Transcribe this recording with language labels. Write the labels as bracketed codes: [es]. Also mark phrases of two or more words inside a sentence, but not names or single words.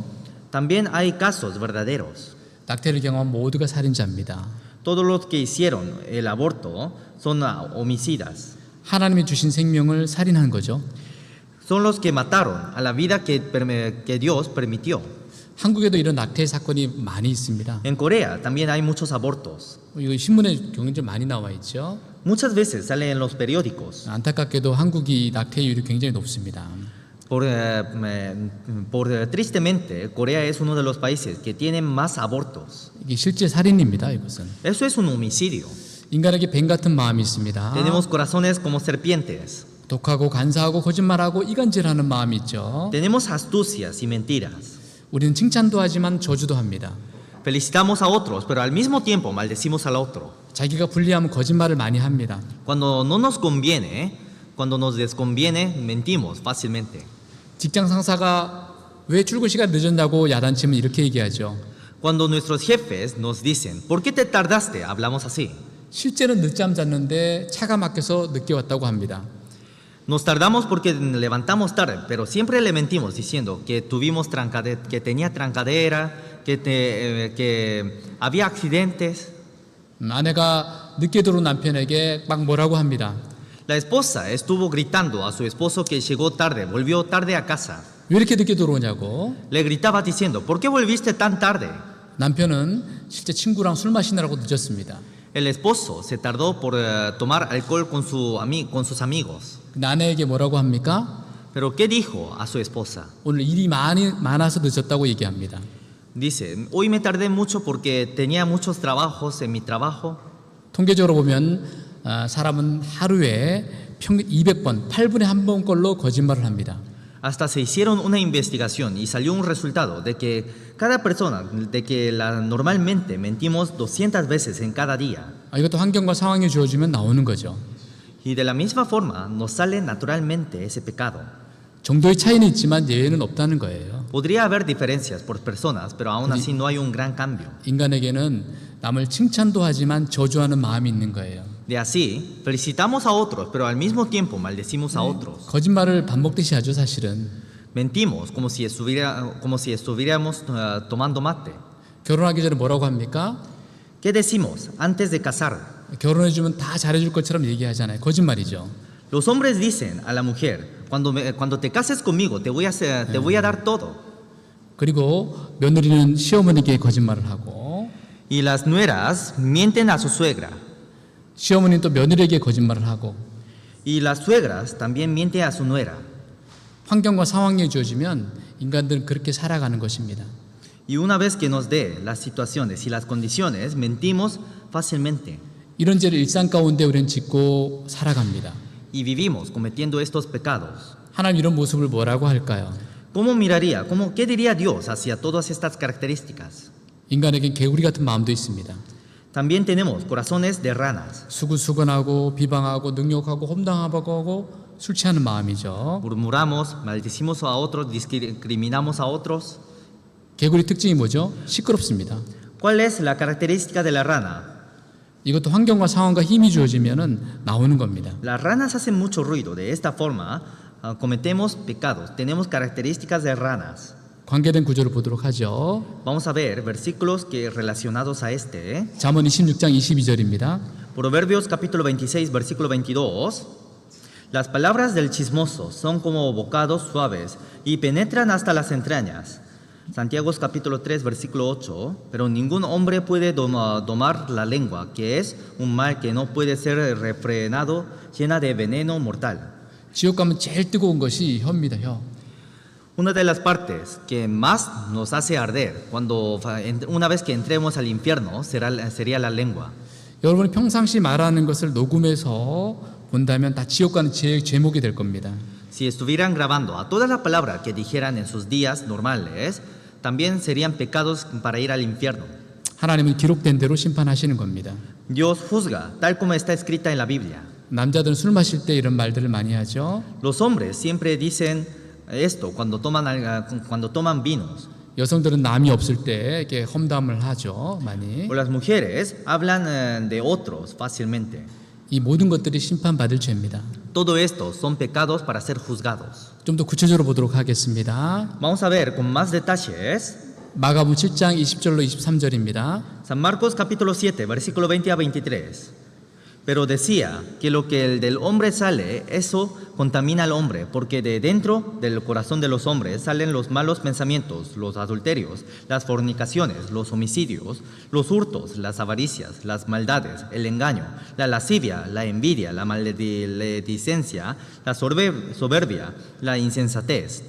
[es] También hay casos verdaderos. [ko] 낙태를 경험한 모두가 살인자입니다. [es] Todos los que hicieron el aborto son homicidas. [ko] 하나님이 주신 생명을 살인한 거죠. [es] Son los que mataron a la vida que Dios permitió. [ko] 한국에도 이런 낙태 사건이 많이 있습니다. [es] En Corea también hay muchos abortos. [ko] 이거 신문에 굉장히 많이 나와 있죠. [es] Muchas veces sale en los periódicos. [ko] 안타깝게도 한국이 낙태율이 굉장히 높습니다. [es] Tristemente, Corea es uno de los países que tiene más abortos. [ko] 이게 실제 살인입니다. 이것은 [es] Eso es un homicidio. [ko] 인간에게 뱀 같은 마음이 있습니다. [es] Tenemos corazones como serpientes. [ko] 독하고 간사하고 거짓말하고 이간질하는 마음이 있죠. [es] Tenemos astucias y mentiras. [ko] 우리는 칭찬도 하지만 저주도 합니다. [es] Felicitamos a otros, pero al mismo tiempo maldecimos al otro. [ko] 자기가 불리하면 거짓말을 많이 합니다. [es] Cuando no nos conviene, cuando nos desconviene, mentimos fácilmente. [ko] 직장 상사가 왜 출근 시간 늦었냐고 야단치면 이렇게 얘기하죠. [es] Cuando nuestros jefes nos dicen, ¿por qué te tardaste? Hablamos así. [ko] 실제는 늦잠 잤는데 차가 막혀서 늦게 왔다고 합니다. [es] Nos tardamos porque levantamos tarde, pero siempre le mentimos diciendo que tuvimos que tenía trancadera, que había accidentes. [ko] 아내가 늦게 들어온 남편에게 막 뭐라고 합니다. [es] La esposa estuvo gritando a su esposo que llegó tarde, volvió tarde a casa. [ko] 왜 이렇게 늦게 들어오냐고. [es] Le gritaba diciendo, ¿por qué volviste tan tarde? [ko] 남편은 실제 친구랑 술 마시느라고 늦었습니다. [es] El esposo se tardó por tomar alcohol con sus amigos. [ko] 근데 아내에게 뭐라고 합니까? [es] Pero ¿qué dijo a su esposa? [ko] 오늘 일이 많아서 늦었다고 얘기합니다. [es] Dice, hoy me tardé mucho porque tenía muchos trabajos en mi trabajo. [ko] 통계적으로 보면 사람은 하루에 평균 200번, 8분에 한 번꼴로 거짓말을 합니다. [es] Hasta se hicieron una investigación y salió un resultado de que cada persona, normalmente mentimos 200 veces en cada día. [ko] 이것도 환경과 상황이 주어지면 나오는 거죠. [es] Y de la misma forma nos sale naturalmente ese pecado. [ko] 정도의 차이는 있지만 예외는 없다는 거예요. [es] Podría haber diferencias por personas, pero aún así no hay un gran cambio. [ko] 인간에게는 남을 칭찬도 하지만 저주하는 마음이 있는 거예요. [es] De así, felicitamos a otros, pero al mismo tiempo maldecimos a otros. [ko] 거짓말을 밥 먹듯이 하죠, 사실은. [es] Mentimos como si estuviéramos tomando mate. [ko] 결혼하기 전에 뭐라고 합니까? [es] ¿Qué decimos antes de casar? [ko] 결혼해주면 다 잘해줄 것처럼 얘기하잖아요. 거짓말이죠. [es] Los hombres dicen a la mujer, cuando te cases conmigo te voy a dar todo. [ko] 그리고 며느리는 시어머니에게 거짓말을 하고 [es] Y las nueras mienten a su suegra. [ko] 시어머니는 또 며느리에게 거짓말을 하고 [es] Y las suegras también mienten a su nuera. [ko] 환경과 상황이 주어지면 인간들은 그렇게 살아가는 것입니다. [es] Y una vez que nos dé las situaciones y las condiciones, mentimos fácilmente. [ko] 이런 죄를 일상 가운데 우리는 짓고 살아갑니다. [es] Y vivimos cometiendo estos pecados. [ko] 하나님 이런 모습을 뭐라고 할까요? [es] ¿Qué diría Dios hacia todas estas características? [ko] 인간에겐 개구리 같은 마음도 있습니다. [es] También tenemos corazones de ranas. [ko] 수근수근하고 비방하고 능욕하고 험담하고 술 취하는 마음이죠. [es] Murmuramos, maldecimos a otros, discriminamos a otros. [ko] 개구리 특징이 뭐죠? 시끄럽습니다. [es] ¿Cuál es la característica de la rana? [ko] 이것도 환경과 상황과 힘이 주어지면 나오는 겁니다. [es] Las ranas hacen mucho ruido. De esta forma, cometemos pecados. Tenemos características de ranas. [ko] 관계된 구절을 보도록 하죠. [es] Vamos a ver versículos relacionados a este. [ko] 잠언 26장 22절입니다. [es] Proverbios capítulo 26, versículo 22. Las palabras del chismoso son como bocados suaves y penetran hasta las entrañas. Santiago capítulo 3, versículo 8. Pero ningún hombre puede domar la lengua, que es un mal que no puede ser refrenado, llena de veneno mortal. [ko] 지옥 가면 제일 뜨거운 것이 혀입니다. 혀. [es] Una de las partes que más nos hace arder una vez que entremos al infierno sería la lengua. [ko] 여러분이 평상시 말하는 것을 녹음해서 본다면 다 지옥 가는 제목이 될 겁니다. [es] Si estuvieran grabando a toda la palabra que dijeran en sus días normales, también serían pecados para ir al infierno. [ko] 하나님은 기록된 대로 심판하시는 겁니다. [es] Dios juzga tal como está escrita en la Biblia. [ko] 남자들은 술 마실 때 이런 말들을 많이 하죠. [es] Los hombres siempre dicen esto cuando toman vinos. [ko] 여성들은 남이 없을 때 이렇게 험담을 하죠. 많이. [es] O las mujeres hablan de otros fácilmente. [ko] 이 모든 것들이 심판받을 죄입니다. [es] Todo esto son pecados para ser juzgados. [ko] 좀 더 구체적으로 보도록 하겠습니다. [es] Vamos a ver con más detalles. [ko] 마가복음 7장 20절로 23절입니다. [es] San Marcos capítulo 7, versículo 20 a 23. Pero decía que lo que del hombre sale, eso contamina al hombre, porque de dentro del corazón de los hombres salen los malos pensamientos, los adulterios, las fornicaciones, los homicidios, los hurtos, las avaricias, las maldades, el engaño, la lascivia, la envidia, la maledicencia, la soberbia, la insensatez.